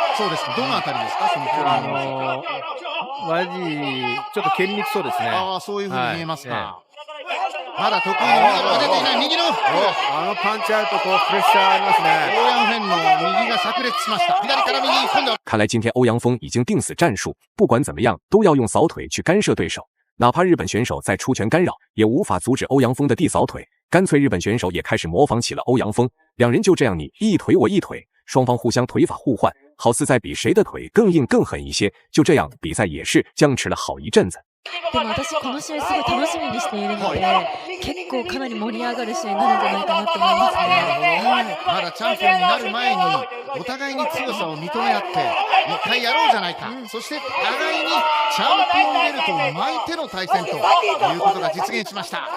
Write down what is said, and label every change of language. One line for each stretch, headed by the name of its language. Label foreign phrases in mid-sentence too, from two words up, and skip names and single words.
Japanese: そうですか。どのあたりですか、その距離マジちょっと蹴りにくそうですね。ああ、そういうふうに見えますか。まだ得意の右が出ていない。右のパンチアウト、プレッシャーありますね。欧陽フェンの右が炸裂しました。左から右、今度は。
Chinese: 看来今天欧陽鋒已经定死战术，不管怎么样都要用扫腿去干涉对手。哪怕日本选手在出拳干扰，也无法阻止欧陽鋒的地扫腿。干脆日本选手也开始模仿起了欧陽鋒，两人就这样你一腿我一腿，双方互相腿法互换，好似在比谁的腿更硬更狠一些。就这样比赛也是僵持了好一阵子。
Japanese: でも私この試合すごい楽しみにしているので、結構かなり盛り上がる試合になるんじゃないかなと思いますね。まだチャンピオンになる前にお互いに強さを認め合って一回やろうじゃないか、そして互いにチャンピオンベルトを巻いての対戦ということが実現しました。